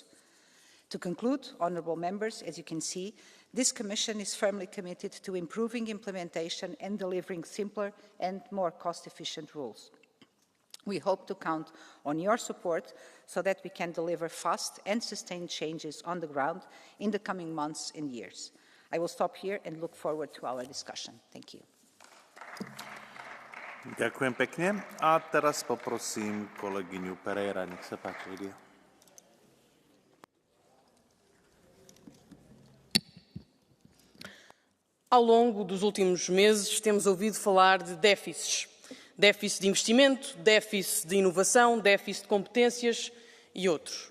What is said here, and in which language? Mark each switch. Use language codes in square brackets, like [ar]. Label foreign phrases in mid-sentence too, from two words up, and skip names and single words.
[en] To conclude, honourable members, as you can see, this Commission is firmly committed to improving implementation and delivering simpler and more cost-efficient rules. We hope to count on your support so that we can deliver fast and sustained changes on the ground in the coming months and years. I will stop here and look forward to our discussion. Thank you. [sk] Ďakujem pekne. A teraz poprosím kolegyňu Pereira. Nech sa páči, Lidia. [pt] Ao longo dos últimos meses, temos ouvido falar de déficits. Déficit de investimento, déficit de inovação, déficit de competências e outros.